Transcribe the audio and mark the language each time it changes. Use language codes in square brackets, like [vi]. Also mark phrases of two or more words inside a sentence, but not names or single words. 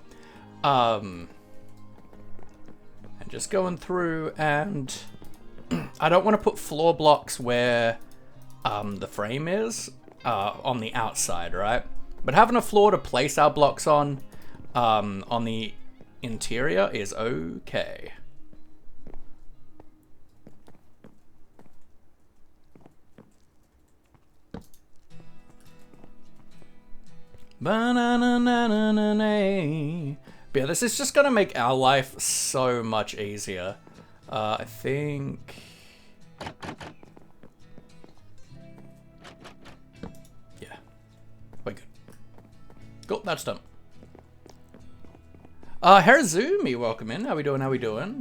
[en] And just going through, and I don't want to put floor blocks where the frame is. On the outside, right? But having a floor to place our blocks on the interior is okay. Ba-na-na-na-na-na-na. But yeah, this is just gonna make our life so much easier. I think... Cool, that's done. Harazumi, welcome in. How we doing? How we doing?